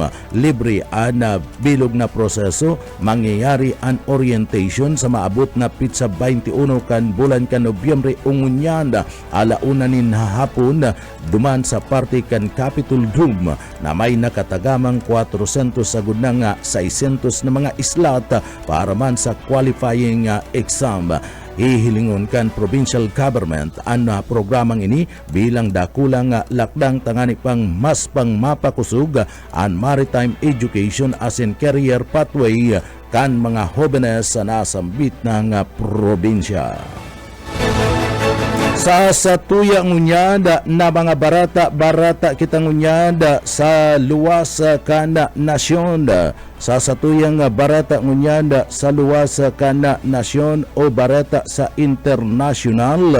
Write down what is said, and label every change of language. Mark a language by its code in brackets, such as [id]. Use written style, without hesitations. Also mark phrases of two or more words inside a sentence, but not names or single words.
[bik] Libre ang bilog na proseso, mangyayari ang orientation sa maabot na pitsa 21 kan bulan kan Nobyembre ungunyan alauna nin hapon duman sa party kan Capitol Room na may nakatagamang 400 sagud na nga 600 na mga islat para man sa qualifying exam. Ihilingon kan provincial government ang programang ini bilang dakulang lakdang tangani pang mas pang mapakusog ang [en] maritime education [bik] as in [en] career pathway [bik] kan mga jóvenes sa nasambit ng probinsya. Sa satuya ngunyada na mga barata kita ngunyada sa luwas kana nasyon. Sa satuyang barata ngunyada sa luwas kana nasyon o barata sa international.